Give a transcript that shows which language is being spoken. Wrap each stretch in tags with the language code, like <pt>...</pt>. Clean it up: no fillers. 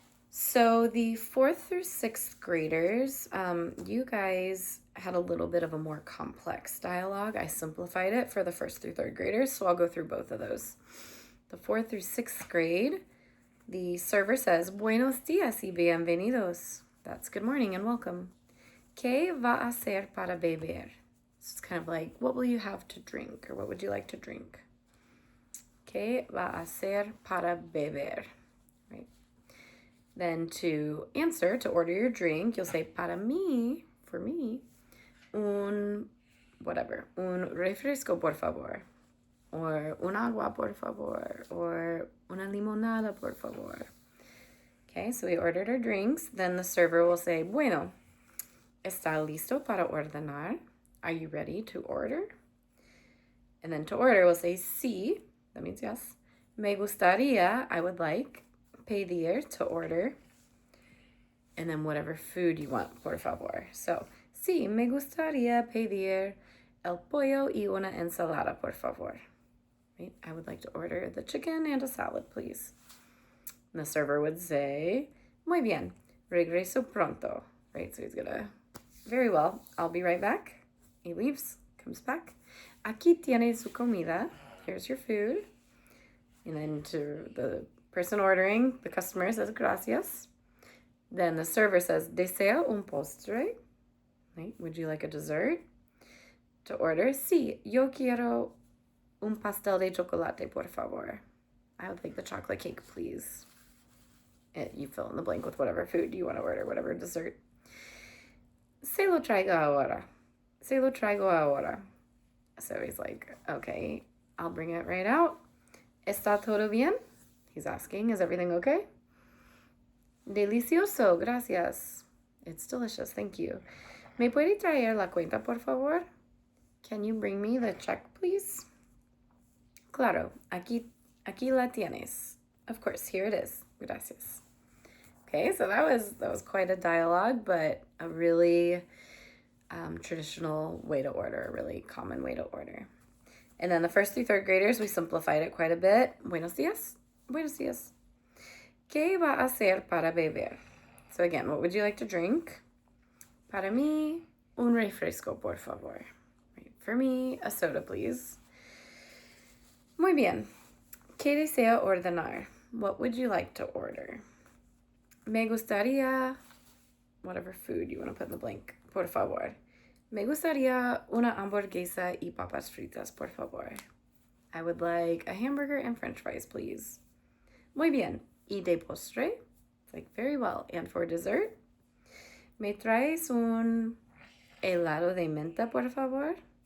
<en>So the 4th through 6th graders, you guys had a little bit of a more complex dialogue. I simplified it for the 1st through 3rd graders, so I'll go through both of those. The 4th through 6th grade, the server says,</en> <es>Buenos días y bienvenidos.</es> <en>That's good morning and welcome.</en> <es>¿Qué va a hacer para beber?</es> <en>It's kind of like, what will you have to drink, or what would you like to drink?</en> <es>¿Qué va a hacer para beber?</es> <en>Right. Then to answer, to order your drink, you'll say, para mí, for me,</en> <es>un refresco, por favor. Or un agua, por favor, or una limonada, por favor.</es> <en>Okay, so we ordered our drinks. Then the server will say,</en> <es>bueno, ¿está listo para ordenar?</es> <en>Are you ready to order? And then to order, we'll say, sí, that means yes.</en> <es>Me gustaría,</es> <en>I would like. Pedir, to order. And then whatever food you want, por favor.</en> <es>So, sí, me gustaría pedir el pollo y una ensalada, por favor.</es> <en>Right? I would like to order the chicken and a salad, please. And the server would say,</en> <es>muy bien, regreso pronto.</es> <en>Right, so he's gonna, very well, I'll be right back. He leaves, comes back.</en> <es>Aquí tiene su comida.</es> <en>Here's your food. And then to the person ordering, the customer says, gracias. Then the server says,</en> <es>desea un postre?</es> <en>Right, would you like a dessert?</en> <es>To order, sí, yo quiero un pastel de chocolate, por favor.</es> <en>I would like the chocolate cake, please. You fill in the blank with whatever food you want to order, whatever dessert.</en> <es>Se lo traigo ahora. Se lo traigo ahora.</es> <en>So he's like, okay, I'll bring it right out.</en> <es>¿Está todo bien?</es> <en>He's asking, is everything okay?</en> <es>Delicioso, gracias.</es> <en>It's delicious, thank you.</en> <es>¿Me puede traer la cuenta, por favor?</es> <en>Can you bring me the check, please?</en> <es>Claro, aquí la tienes.</es> <en>Of course, here it is. Gracias. Okay, so that was quite a dialogue, but a really traditional way to order, a really common way to order. And then the 1st through 3rd graders, we simplified it quite a bit.</en> <es>Buenos días. Buenos días. ¿Qué va a hacer para beber?</es> <en>So again, what would you like to drink?</en> <es>Para mí, un refresco, por favor.</es> <en>Right. For me, a soda, please.</en> <es>Muy bien. ¿Qué desea ordenar?</es> <en>What would you like to order?</en> <es>Me gustaría,</es> <en>whatever food you want to put in the blank, por favor.</en> <es>Me gustaría una hamburguesa y papas fritas, por favor.</es> <en>I would like a hamburger and french fries, please.</en> <es>Muy bien. ¿Y de postre?</es> <en>It's like, very well. And for dessert?</en> <es>¿Me traes un helado de menta, por favor?</es>